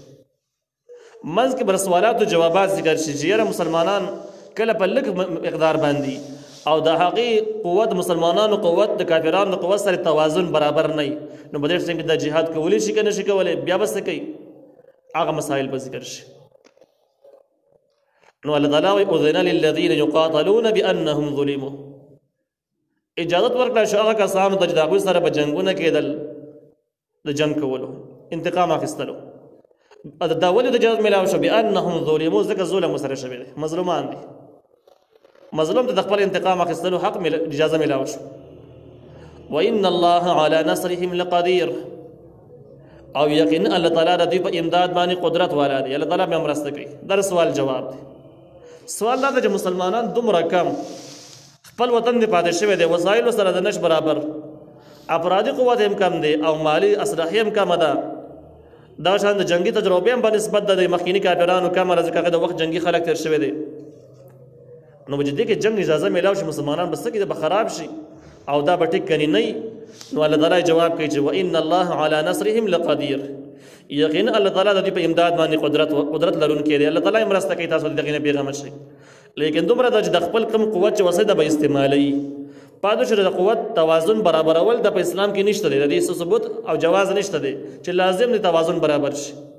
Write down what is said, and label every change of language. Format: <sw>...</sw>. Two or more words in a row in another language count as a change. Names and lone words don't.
<ps>منځ کې به سوالات او جوابات ذکر شي چې یاره مسلمانان کله په لږ مقدار باندې او د هغې قوت مسلمانانو قوت د کافرانو قوت سره توازن برابر نه وي، نو په دې ټایم کې دا جهاد کولی شي که نه شي کولی، بیا به څه کوي، هغه مسائل به ذکر شي. نو الله تعالی وایي</ps> <ar>أذن للذین یقاتلون بأنهم ظلموا،</ar> <ps>اجازت ورکړه شو هغه کسانو ته چې د هغوی سره به جنګونه کېدل، د جنګ کولو، انتقام اخیستلو. دا ولې د اجازت میلاو شو؟</ps> <ar>بأنهم ظلموا،</ar> <ps>ځکه ظلم ورسره شوی دی، مظلومان دي، مظلوم ته د خپل انتقام اخیستلو حق اجازه میلاو شو.</ps> <ar>وإن الله على نصرهم لقدیر،</ar> <ps>او یقینا الله تعالی د دوی په امداد باندې قدرت والا دی، الله تعالی بیا مرسته کوي. دا سوال جواب دی. سوال دا دی چې مسلمانان دومره کم خپل وطن دی پاتې شوی دی، وسایلو سره د نش برابر، افرادي قوت هم کم دی او مالی اسلحه هم کمه ده، دا شان د جنگي تجربې هم په نسبت د مخکینی کافرانو کمه ده، ځکه هغه د وخت جنگي خلک تېر شوی دی. نو چې دې کې جنگ اجازه میلاو شي مسلمانان بس کې به خراب شي او دا به ټیک کني نه نو الله تعالی جواب کوي چې</ps> <ar>وان الله على نصرهم لقدير</ar> <ps>یقینا الله تعالی د دې په امداد باندې قدرت لرونکی دی الله تعالی مرسته کوي تاسو دغه نه پیغام شي لیکن دومره د خپل کم قوت چې وسه د به استعمالي پادو چې د قوت توازن برابرول د اسلام کې نشته دی د دې ثبوت او جواز نشته دی چې لازم دی توازن برابر شي</ps>